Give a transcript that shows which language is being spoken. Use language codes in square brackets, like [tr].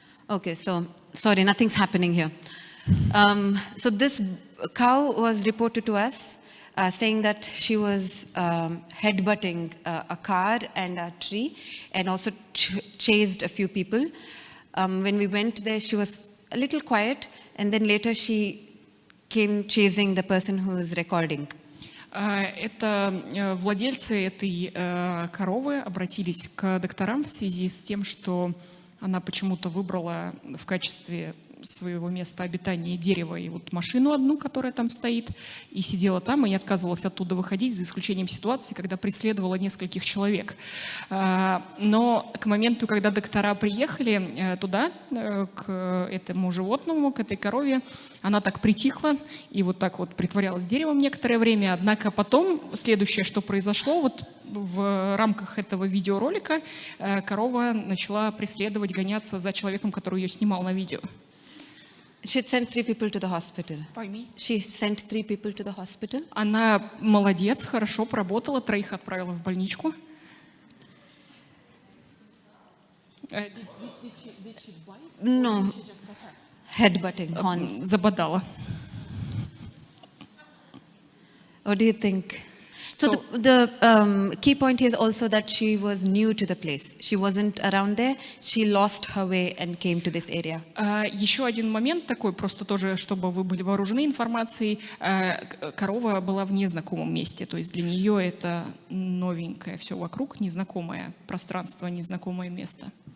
[en] Okay, so sorry, nothing's happening here. So this cow was reported to us saying that she was headbutting a car and a tree and also chased a few people. When we went there, she was a little quiet, and then later she came chasing the person who is recording. [ru] Это владельцы этой коровы обратились к докторам в связи с тем, что она почему-то выбрала в качестве своего места обитания дерево и вот машину одну, которая там стоит, и сидела там, и не отказывалась оттуда выходить, за исключением ситуации, когда преследовала нескольких человек. Но к моменту, когда доктора приехали туда, к этому животному, к этой корове, она так притихла и вот так вот притворялась деревом некоторое время. Однако потом следующее, что произошло, вот в рамках этого видеоролика корова начала преследовать, гоняться за человеком, который ее снимал на видео. [en] She sent 3 people to the hospital. [ru] Пойми. [en] She sent 3 people to the hospital. [ru] Она молодец, хорошо поработала, 3 отправила в больничку. [en] No, headbutting, horns. [ru] Забодала. [en] What do you think? So the key point here is also that she was new to the place. She wasn't around there. She lost her way and came to this area. [ru] Еще один момент такой, просто тоже, чтобы вы были вооружены информацией. Корова была в незнакомом месте, то есть для нее это новенькое все вокруг, незнакомое пространство, незнакомое место.